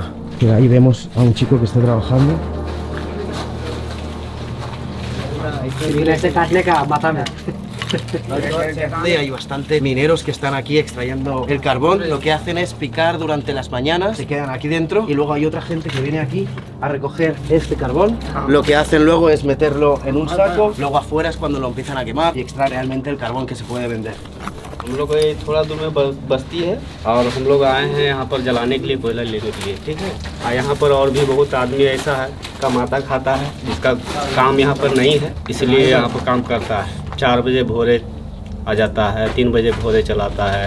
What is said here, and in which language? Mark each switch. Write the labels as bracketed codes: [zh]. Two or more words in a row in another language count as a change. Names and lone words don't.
[es] Que ahí vemos a un chico que está trabajando. Hay bastante mineros que están aquí extrayendo el carbón. Lo que hacen es picar durante las mañanas, se quedan aquí dentro y luego hay otra gente que viene aquí a recoger este carbón. Lo que hacen luego es meterlo en un saco, luego afuera es cuando lo empiezan a quemar y extraen realmente el carbón que se puede vender. [hi] हम लोग ये थोड़ा दूर में बस्ती है और हम लोग आए हैं यहाँ पर जलाने के लिए, कोयला लेने के लिए, ठीक है। और यहाँ पर और भी बहुत आदमी ऐसा है कमाता खाता है जिसका काम यहाँ पर नहीं है, इसलिए यहाँ पर काम करता है। 4 बजे भोरे आ जाता है, 3 बजे भोरे चलाता है।